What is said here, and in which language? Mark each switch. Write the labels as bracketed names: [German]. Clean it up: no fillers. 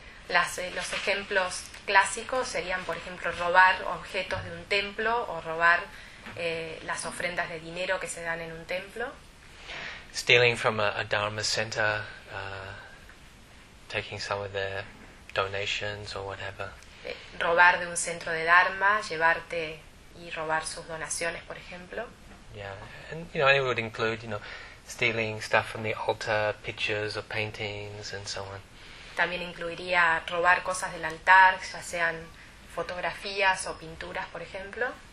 [Spanish] Los ejemplos clásicos serían, por ejemplo, robar objetos de un templo o robar las ofrendas de dinero que se dan en un templo. [English] Stealing from a Dharma center, taking some of their donations or whatever. [Spanish] Robar de un centro de Dharma, llevarte y robar sus donaciones, por ejemplo. [English] Yeah, and you know, it would include, you know, stealing stuff from the altar, pictures or paintings and so on. [Spanish] También incluiría robar cosas del altar, ya sean fotografías o pinturas, por ejemplo.